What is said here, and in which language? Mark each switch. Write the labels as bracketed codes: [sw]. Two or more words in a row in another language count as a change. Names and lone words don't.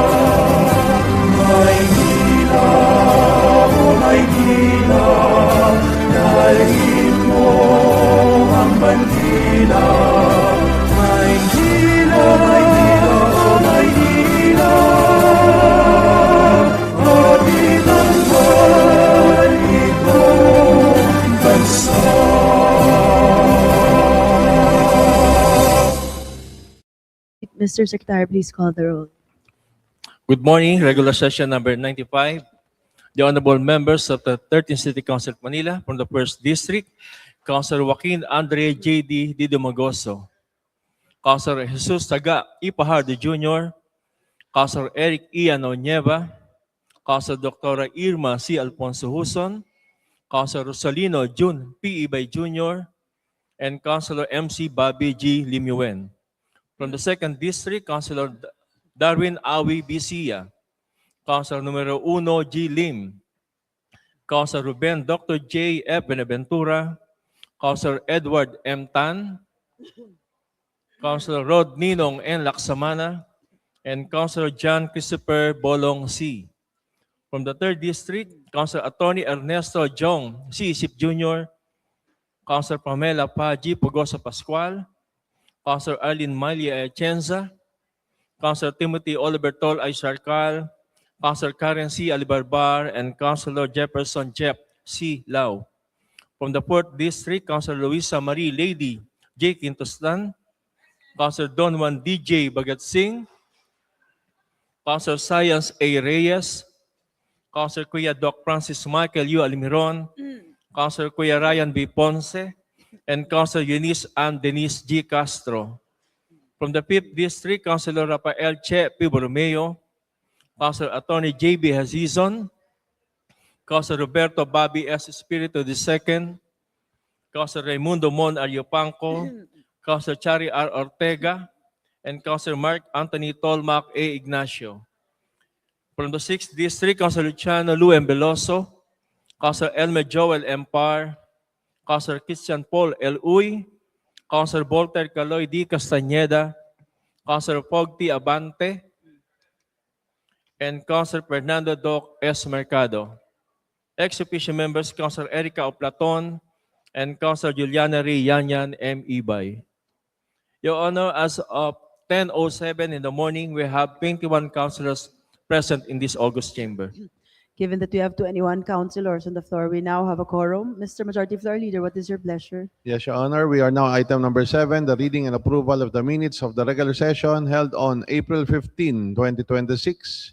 [tl] Maynila, oh Maynila, dalhin mo ang bandila. Maynila, Maynila, oh Maynila, atin ang itong bansa. [en] Mr. Secretary, please call the roll. Good morning, regular session number 95. The honorable members of the 13th City Council of Manila from the 1st District, Councilor Joaquin Andre J.D. Didomagoso, Councilor Jesus Taga Ipahardo Jr., Councilor Eric Ian Onyeva, Councilor Dr. Irma C. Alfonso Huson, Councilor Rosalino June P. Ibay Jr., and Councilor MC Bobby G. Limuen. From the 2nd District, Councilor Darwin Awi Bisia, Councilor numero 1 G. Lim, Councilor Ruben Dr. J. F. Benaventura, Councilor Edward M. Tan, Councilor Rod Ninong N. Laksamana, and Councilor John Christopher Bolong C. From the 3rd District, Councilor Attorney Ernesto Jong C. Sip Jr., Councilor Pamela Paji Pugosa Pascual, Councilor Arlene Malia Atienza, Councilor Timothy Oliver Tol Aysarcal, Councilor Karen C. Alibarbar, and Councilor Jefferson Jeff C. Lau. From the 4th District, Councilor Luisa Marie Lady J. Quintostan, Councilor Don Juan DJ Bagat Singh, Councilor Science A. Reyes, Councilor Kuya Doc Francis Michael U. Almiron, Councilor Kuya Ryan B. Ponce, and Councilor Eunice Ann Denise G. Castro. From the 5th District, Councilor Rafael Che P. Borromeo, Councilor Attorney J.B. Hazizon, Councilor Roberto Bobby S. Espiritu II, Councilor Raimundo Mon Ariopanco, Councilor Chari R. Ortega, and Councilor Mark Anthony Tolmac A. Ignacio. From the 6th District, Councilor Luciano Lu M. Veloso, Councilor Elmer Joel M. Par, Councilor Christian Paul L. Uy, Councilor Voltaire Caloy D. Castañeda, Councilor Pog T. Abante, and Councilor Fernando Doc S. Mercado. Ex-officio members, Councilor Erica Oplaton, and Councilor Juliana Ray Yanyan M. Ibay. Your Honor, as of 10:07 in the morning, we have 21 councilors present in this August chamber. Given that we have 21 councilors on the floor, we now have a quorum. Mr. Majority Floor Leader, what is your pleasure? Yes, Your Honor. We are now item number 7, the reading and approval of the minutes of the regular session held on April 15, 2026.